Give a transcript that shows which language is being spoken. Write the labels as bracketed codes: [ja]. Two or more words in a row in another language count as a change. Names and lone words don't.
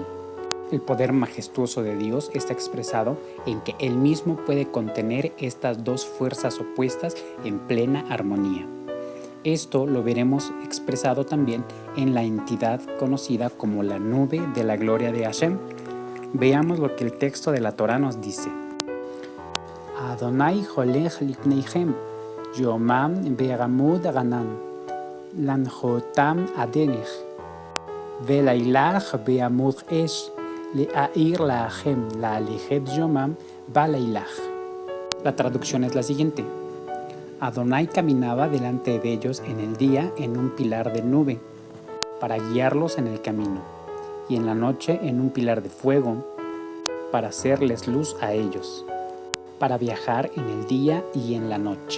[es] El poder majestuoso de Dios está expresado en que Él mismo puede contener estas dos fuerzas opuestas en plena armonía. Esto lo veremos expresado también en la entidad conocida como la nube de la gloria de Hashem. Veamos lo que el texto de la Torá nos dice. [he] אדוני הולך לפניהם יומם בעמוד ענן לנחותם הדרך ולילה בעמוד אש להאיר להם ללכת יומם ולילה. [es] La traducción es la siguiente. Adonai caminaba delante de ellos en el día en un pilar de nube, para guiarlos en el camino, y en la noche en un pilar de fuego, para hacerles luz a ellos, para viajar en el día y en la noche.